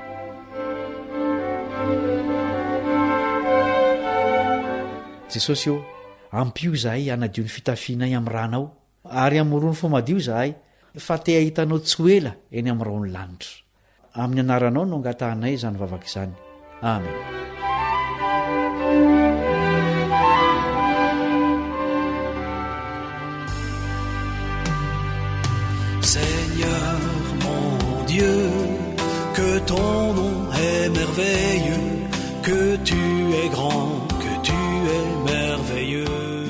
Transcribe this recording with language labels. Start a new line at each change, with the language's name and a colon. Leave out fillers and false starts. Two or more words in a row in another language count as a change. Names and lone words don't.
Malagasy: Jesosy eo, ampio zahay hanadio ny fitafianay amin'ny ranao, ary amorony fo madio zahay fa te ahitanao tsy ho ela eny amin'ny raony lanitra. Amin'ny anaranao no angatahanay izany vavaka izany. Amen.
French: Seigneur mon Dieu, que ton nom est merveilleux, que tu es grand, que tu es merveilleux.